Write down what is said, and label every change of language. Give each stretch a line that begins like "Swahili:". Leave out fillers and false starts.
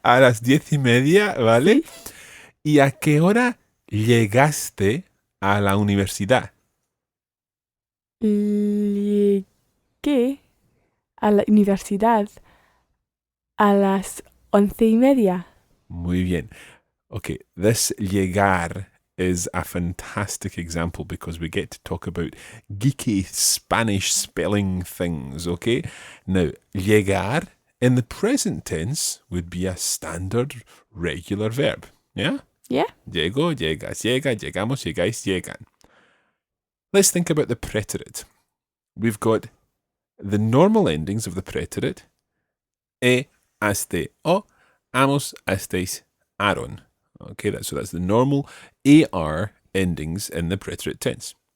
Spanish: A las 10:30, ¿vale? Sí. ¿Y a qué hora llegaste a la universidad? Llegué a la universidad a las 11:30. Muy bien.
English: Okay, this llegar is a fantastic example because we get to talk about geeky Spanish spelling things, okay? Now, llegar in the present tense would be a standard regular verb, yeah? Yeah.
Spanish: Llego, llegas, llega, llegamos, llegáis, llegan.
English: Let's think about the preterite. We've got the normal endings of the preterite.
Spanish: Aste, o, amos, estéis, aron.
English: Okay, so that's the normal AR endings in the preterite tense.